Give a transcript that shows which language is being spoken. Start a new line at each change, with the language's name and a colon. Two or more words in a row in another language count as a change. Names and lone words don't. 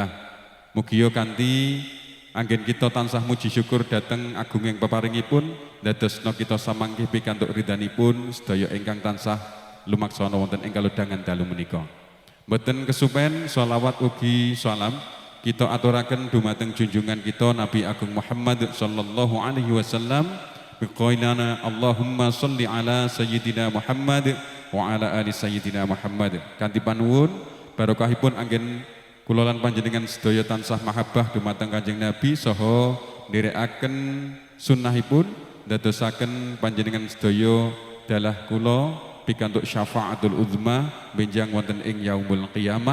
Javanese: Mugia kanthi anggen kita tansah muji syukur dhateng agunging peparingipun dadosna kita samangke pikantuk ridhanipun sedaya ingkang tansah lumaksana wonten ing kalodhangan dalu menika. Mboten kesupen sholawat ugi salam kita aturaken dumateng junjungan kita Nabi Agung Muhammad
Arabic: صلى الله عليه وسلم بقولنا اللهم صل على سيدنا محمد وعلى آل سيدنا محمد wa ala ali sayyidina Muhammad.
Javanese: Kanthi panuwun barokahipun anggen kula lan panjenengan sedaya tansah mahabbah dumateng Kanjeng Nabi saha nderekaken sunnahipun dadosaken panjenengan sedaya dalah kula pikantuk
Arabic: الشفاعة العظمى
Javanese: benjang wonten ing
Arabic: يوم القيامة.